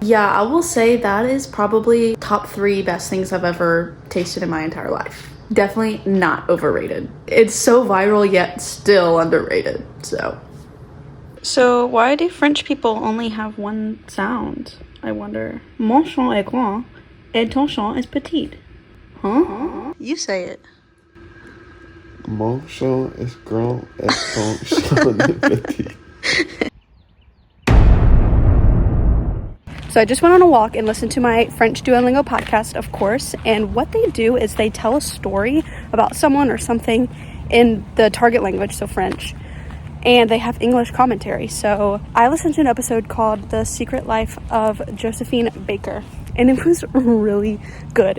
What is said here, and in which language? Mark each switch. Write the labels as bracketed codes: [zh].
[en] Yeah, I will say that is probably top 3 best things I've ever tasted in my entire life. Definitely not overrated. It's so viral yet still underrated, so. So why do French people only have one sound, I wonder? [fr] Mon chant est grand et ton chant est petit. [en] Huh? You say it. [fr] Mon chant est grand et ton chant est petit. [en] So I just went on a walk and listened to my French Duolingo podcast, of course, and what they do is they tell a story about someone or something in the target language, so French, and they have English commentary. So I listened to an episode called The Secret Life of Josephine Baker, and it was really good.